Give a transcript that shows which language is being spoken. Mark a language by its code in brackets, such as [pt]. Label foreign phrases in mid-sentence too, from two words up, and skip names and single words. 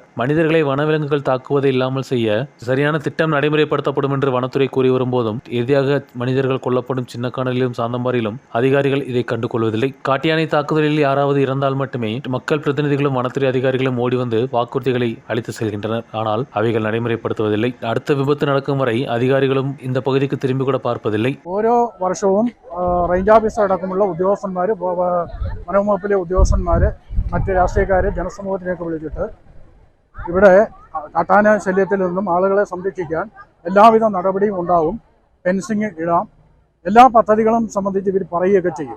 [ta] மனிதர்களை வனவிலங்குகள் தாக்குவதை இல்லாமல் செய்ய சரியான திட்டம் நடைமுறைப்படுத்தப்படும் என்று வனத்துறை கூறி வரும்போதும் இறுதியாக மனிதர்கள் கொல்லப்படும் சின்னக்கானலிலும் சாந்தமாரிலும் அதிகாரிகள் இதை கண்டு கொள்வதில்லை. காட்டியானை தாக்குதலில் யாராவது இறந்தால் மட்டுமே மக்கள் பிரதிநிதிகளும் வனத்துறை அதிகாரிகளும் ஓடி வந்து வாக்குறுதிகளை அளித்து செல்கின்றனர். ஆனால் அவைகள் நடைமுறைப்படுத்துவதில்லை. அடுத்த விபத்து நடக்கும் வரை அதிகாரிகளும் இந்த பகுதிக்கு திரும்பி கூட பார்ப்பதில்லை. [ml] ഓരോ വർഷവും റേഞ്ച് ഓഫീസർ അടക്കമുള്ള ഉദ്യോഗസ്ഥന്മാർ, വനംവകുപ്പിലെ ഉദ്യോഗസ്ഥന്മാർ, മറ്റ് രാഷ്ട്രീയക്കാരെ ജനസമൂഹത്തിലേക്ക് വിളിച്ചിട്ട് ഇവിടെ കാട്ടാന ശല്യത്തിൽ നിന്നും ആളുകളെ സംരക്ഷിക്കാൻ എല്ലാവിധ നടപടിയും ഉണ്ടാവും, ഫെൻസിങ് ഇടാം, എല്ലാ പദ്ധതികളും സംബന്ധിച്ച് ഇവർ പറയുകയൊക്കെ ചെയ്യും.